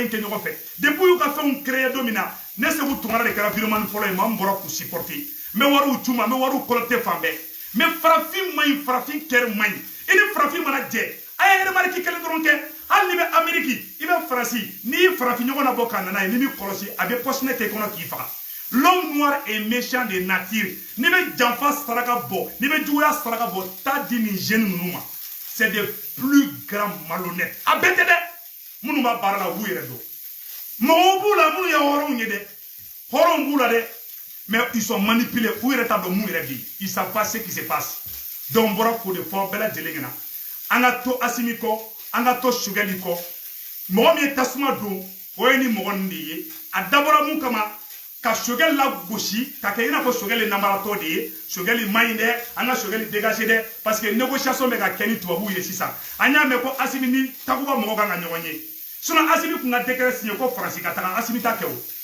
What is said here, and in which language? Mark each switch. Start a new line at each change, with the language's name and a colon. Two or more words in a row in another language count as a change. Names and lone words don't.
Bambara: in kɛ ɲɔgɔn fɛ depuis y'u ka fɛnw créer don min na ne Segu Tunkara de kɛra viremani fɔlɔ ye maa min bɔra k'u supporter n bɛ wariw c'u ma n bɛ wariw collecter fan bɛɛ mais farafin man ɲi farafin kɛri man ɲi i ni farafin mana jɛ a ye remarque kelen dɔrɔn kɛ hali ni bɛ Amérique i bɛ Faransi n'i ye farafin ɲɔgɔn labɔ ka nana ye n'i b'i kɔlɔsi a bɛ poche kɛ kɔnɔ k'i faga
French: l'homme noir est méchant de nature
Bambara: n'i bɛ janfa saraka bɔ n'i bɛ juguya saraka bɔ taa di nin jeune ninnu ma
French: c'est des plus grands malhonnêtes
Bambara: a bɛɛ tɛ dɛ minnu b'a baara la u b'u yɛrɛ dɔn mɔgɔw b'u la minnu ye hɔrɔnw ye dɛ hɔrɔnw b'u la dɛ
French: mais ils sont manipulés
Bambara: u yɛrɛ t'a dɔn mun yɛrɛ bɛ yen
French: ils savent pas ce qui se passe
Bambara: donc n bɔra k'o de fɔ bɛɛ lajɛlen ɲɛna an ka to Assimi kɔ an ka to Choguel kɔ mɔgɔ min ye tasuma don o ye ni mɔgɔ ninnu de ye a dabɔra mun kama ka Choguel lagosi ka kɛ i n'a fɔ Choguel ye namaratɔ de ye Choguel man ɲi dɛ an ka Choguel dégager dɛ
French: parce que négociation
Bambara: bɛ ka kɛ ni tubabuw ye sisan an y'a mɛn ko Assimi ni Takuba mɔgɔ kan ka ɲɔgɔn ye sinon Assimi kun ka
French: décret signé
Bambara: ko Faransi ka taga Assimi t'a kɛ o